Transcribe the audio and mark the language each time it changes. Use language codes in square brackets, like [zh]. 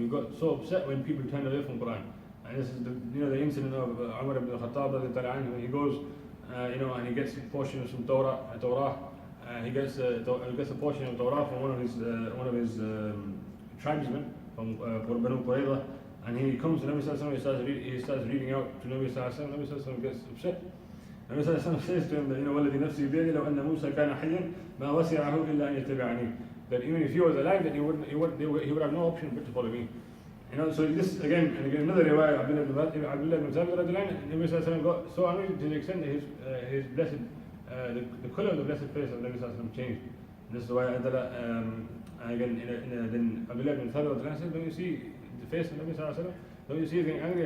[en] He got so upset when people turned away from Quran. And this is the incident of Umar ibn Khattab, when he goes, and he gets a portion of some Torah. He gets a portion of Torah from one of his tribesmen from Banu Qurayza. And he comes to Nabi Sallallahu Alaihi Wasallam, he starts reading out to Nabi Sallallahu Alaihi Wasallam. Nabi Sallallahu Alaihi Wasallam gets upset. [ar] Nabi Sallallahu Alaihi Wasallam says to him that, وَالَّذِي نَفْسِي بِيَدِهِ لَوْ أَنَّ مُوسَى كَانَ حَيًّا مَا وَسِعَهُ إِلَّا أَن يَتَّبِعَنِي. [en] That even if he was alive, that he would have no option but to follow me. So this again another riwayah, Abdullah ibn Thabit, Nabi Sallallahu Alaihi Wasallam got so angry to the extent that his blessed, the color of the blessed face of Nabi Sallallahu Alaihi Wasallam changed. This is why again then Abdullah ibn Thabit said, don't you see the face of Nabi Sallallahu Alaihi Wasallam? Don't you see him angry?